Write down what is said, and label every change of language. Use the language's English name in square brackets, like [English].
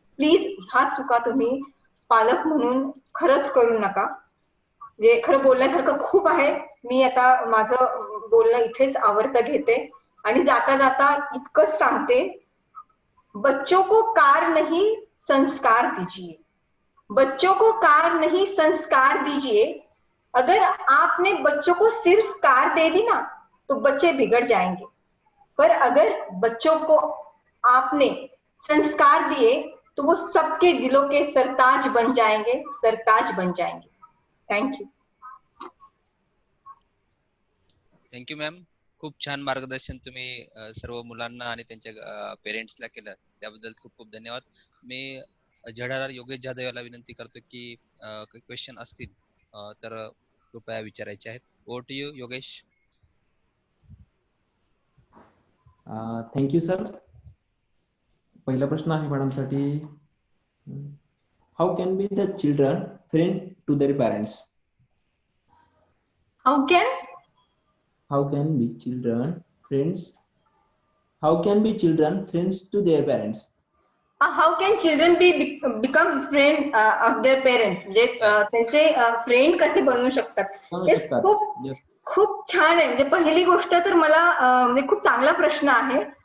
[Marathi] Please ह्या चुका तुम्ही पालक म्हणून खरंच करू नका. जे खरं बोलण्यासारखं खूप आहे. मी आता माझं बोलणं इथेच आवरतं घेते आणि जाता जाता इतकंच सांगते, [Hindi] बच्चों को कार नहीं संस्कार दीजिए. बच्चों को कार नहीं संस्कार दीजिए. अगर आपने बच्चों को सिर्फ कार दे दी ना तो बच्चे बिगड़ जाएंगे, पर अगर बच्चों को आपने संस्कार दिए तो वो सबके दिलों के सरताज बन जाएंगे, सरताज बन जाएंगे. [English] Thank you. Thank you ma'am. [Marathi] खूप छान मार्गदर्शन तुम्ही सर्व मुलांना आणि त्यांच्या पेरेंट्सला केलं, त्याबद्दल खूप खूप धन्यवाद. मी झडार योगेश जाधव याला विनंती करतो की काही क्वेश्चन असतील तर कृपया विचारायचे आहेत. [English] Over to you Yogesh. Thank you sir. [Marathi] पहिला प्रश्न आहे मॅडम साठी, [English] How can be the children friend to their parents? How can be children friends? How can be children friends to their parents? How can children become friend of their parents? [Marathi] म्हणजे त्यांचे friend कसे बनवू शकतात? खूप छान आहे. म्हणजे पहिली गोष्ट तर मला म्हणजे खूप चांगला प्रश्न आहे.